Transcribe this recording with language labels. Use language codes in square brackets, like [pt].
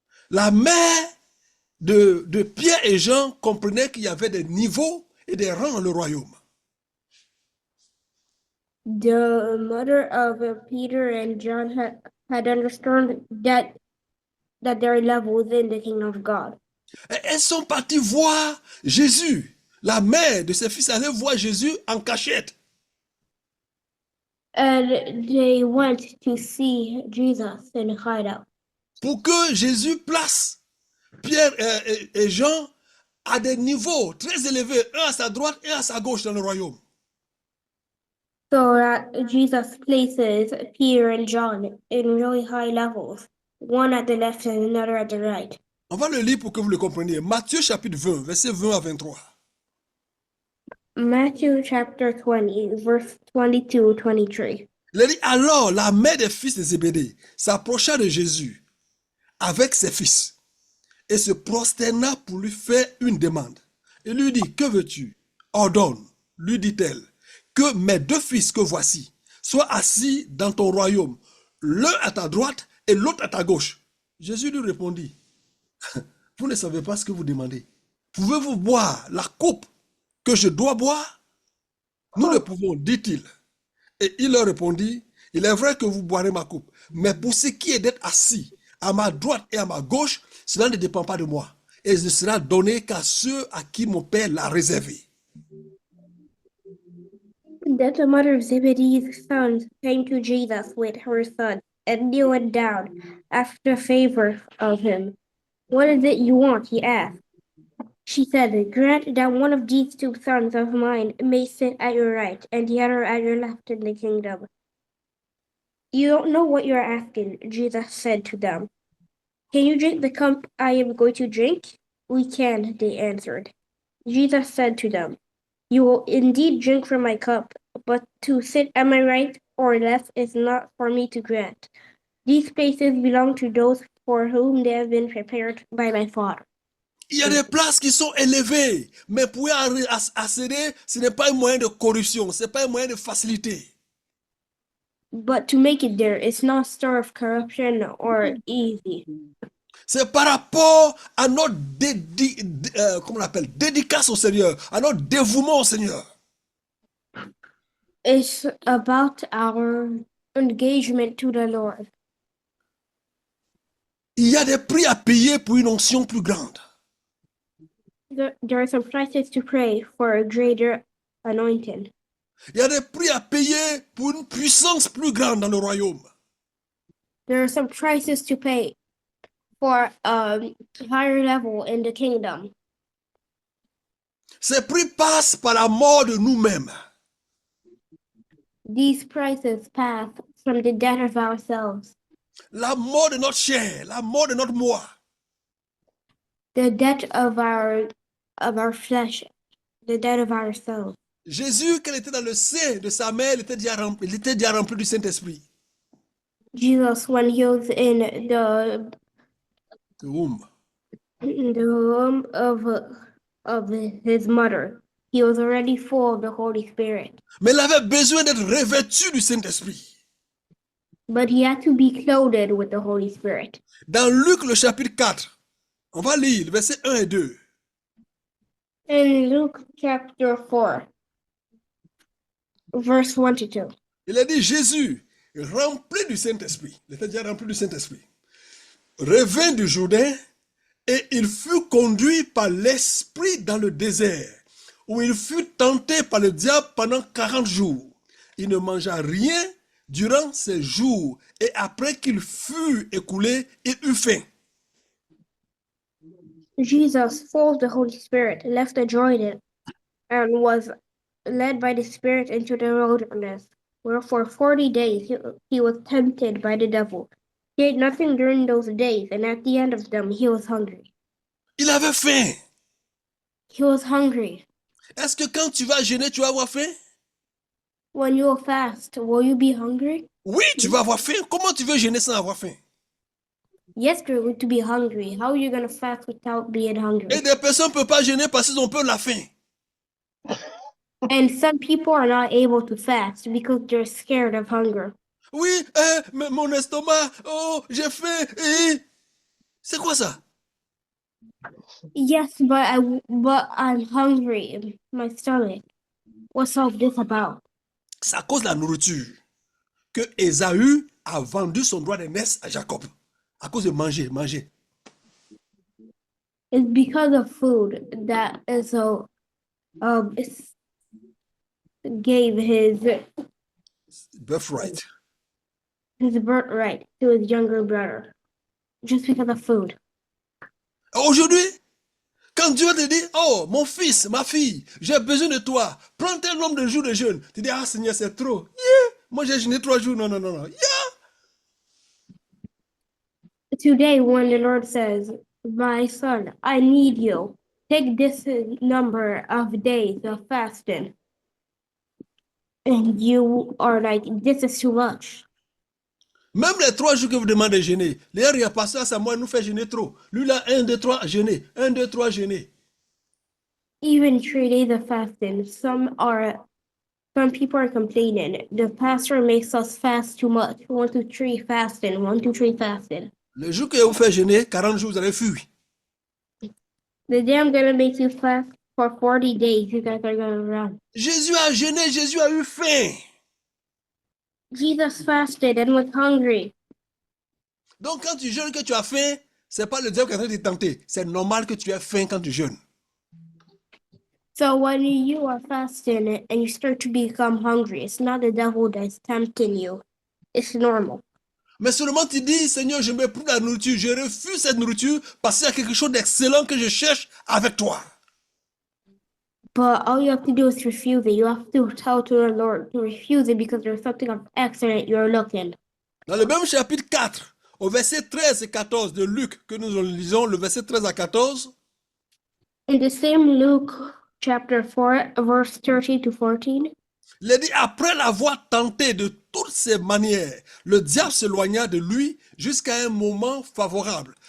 [fr] La mère de Pierre et Jean comprenait qu'il y avait des niveaux et des rangs dans le royaume. [en] The mother of Peter and John had understood that there are levels in the kingdom of God. [fr] Et elles sont parties voir Jésus. La mère de ses fils allait voir Jésus en cachette. [en] And they went to see Jesus in a hideout. [fr] Pour que Jésus place Pierre et Jean à des niveaux très élevés, un à sa droite et un à sa gauche dans le royaume. [en] So that Jesus places Peter and John in really high levels, one at the left and another at the right. [fr] On va le lire pour que vous le compreniez. Matthieu chapitre 20, versets 20 à 23. [en] Matthew chapter 20, verse 22-23. [fr] Il a dit, alors la mère des fils de Zébédée s'approcha de Jésus avec ses fils et se prosterna pour lui faire une demande. Il lui dit, que veux-tu? Ordonne, lui dit-elle, que mes deux fils que voici soient assis dans ton royaume, l'un à ta droite et l'autre à ta gauche. Jésus lui répondit, vous ne savez pas ce que vous demandez. Pouvez-vous boire la coupe que je dois boire? Nous le pouvons, dit-il. Et il leur répondit, il est vrai que vous boirez ma coupe, mais pour ce qui est d'être assis à ma droite et à ma gauche, cela ne dépend pas de moi. Et ne sera donné qu'à ceux à qui mon Père l'a réservé. [en] Then the mother of Zebedee's sons came to Jesus with her son and kneeled down, asked a favor of him. What is it you want? He asked. She said, grant that one of these two sons of mine may sit at your right and the other at your left in the kingdom. You don't know what you're asking, Jesus said to them. Can you drink the cup I am going to drink? We can, they answered. Jesus said to them, you will indeed drink from my cup, but to sit at my right or left is not for me to grant. These places belong to those for whom they have been prepared by my Father. [fr] Il y a des places qui sont élevées, mais pour y accéder, ce n'est pas un moyen de corruption, ce n'est pas un moyen de facilité. [en] But to make it there, it's not a stir of corruption or easy. [fr] C'est par rapport à notre comment on appelle, dédicace au Seigneur, à notre dévouement au Seigneur. [en] It's about our engagement to the Lord. [fr] Il y a des prix à payer pour une onction plus grande. [en] There are some prices to pay for a greater anointing. [fr] Il y a des prix à payer pour une puissance plus grande dans le royaume. [en] There are some prices to pay for a higher level in the kingdom. [fr] Ces prix passent par la mort de nous-mêmes. [en] These prices pass from the death of ourselves, [fr] La mort de notre chair, la mort de notre moi. [en] the death of our flesh, the death of ourselves. [fr] Jésus, quand il était dans le sein de sa mère, il était déjà rempli du Saint-Esprit. [en] Jesus, when he was in the womb. womb of his mother, he was already full of the Holy Spirit. [fr] Mais il avait besoin d'être revêtu du Saint-Esprit. [en] But he had to be clothed with the Holy Spirit. [fr] Dans Luc, le chapitre 4, on va lire le verset 1 et 2. [en] In Luke chapter 4, verse 1 to 2. [fr] Il a dit, Jésus, rempli du Saint-Esprit, il était déjà rempli du Saint-Esprit, revint du Jourdain et il fut conduit par l'Esprit dans le désert, où il fut tenté par le diable pendant 40 jours. Il ne mangea rien durant ces jours, et après qu'il fut écoulé, il eut faim. [en] Jesus, full of the Holy Spirit, left the Jordan and was led by the Spirit into the wilderness, where for 40 days he was tempted by the devil. He ate nothing during those days, and at the end of them he was hungry. [fr] Il avait faim. [en] He was hungry. [fr] Est-ce que quand tu vas jeûner, tu vas avoir faim? [en] When you will fast, will you be hungry? [fr] Oui, tu vas avoir faim. Comment tu veux jeûner sans avoir faim? [en] Yes, you're going to be hungry. How are you going to fast without being hungry? [fr] Et des personnes ne peuvent pas jeûner parce qu'ils ont peur de la faim. [en] And some people are not able to fast because they're scared of hunger. [fr] Oui, mais mon estomac, oh, j'ai faim. C'est quoi ça? [en] Yes, but I'm hungry in my stomach. What's all this about? [fr] C'est à cause de la nourriture que Ésaü a vendu son droit d'aînesse à Jacob. À cause de manger. [en] It's because of food that Esau gave his Birthright. birthright to his younger brother. Just because of food. [fr] Aujourd'hui, quand Dieu te dit, oh, mon fils, ma fille, j'ai besoin de toi, prends tel nombre de jours de jeûne. Tu dis, ah Seigneur, c'est trop. Yeah. Moi, j'ai jeûné 3 jours. Non. Yeah. [en] Today, when the Lord says, my son, I need you, take this number of days of fasting. And you are like, this is too much. [fr] Même les 3 jours que vous demandez de jeûner, les il y a pasteur Samuel nous fait jeûner trop. Lui là, 1, 2, 3, jeûner. 1, 2, 3, jeûner. [en] Even 3 days of fasting, some people are complaining. The pastor makes us fast too much. 1, 2, 3 fasting. 1, 2, 3 fasting. [fr] Le jour que vous faites jeûner, 40 jours, vous allez fuir. [en] The day I'm gonna make you fast for 40 days, you guys are gonna run. [fr] Jésus a jeûné, Jésus a eu faim. [en] Jesus fasted and was hungry. [fr] Donc quand tu jeûnes que tu as faim, c'est pas le diable qui est en train de te tenter. C'est normal que tu aies faim quand tu jeûnes. [en] So when you are fasting and you start to become hungry, it's not the devil that's tempting you. It's normal. [fr] Mais seulement tu dis, Seigneur, je ne mets plus de la nourriture, je refuse cette nourriture parce qu'il y a quelque chose d'excellent que je cherche avec toi. [en] But all you have to do is refuse it. You have to tell to the Lord to refuse it because there's something of excellent you're looking. [fr] Dans le même chapitre 4, au verset 13 et 14 de Luc, que nous lisons, le verset 13 à 14, [en] In the same Luke chapter 4, verse 30 to 14, [fr] il est dit, après l'avoir tenté de toutes ses manières, le diable s'éloigna de lui jusqu'à un moment favorable.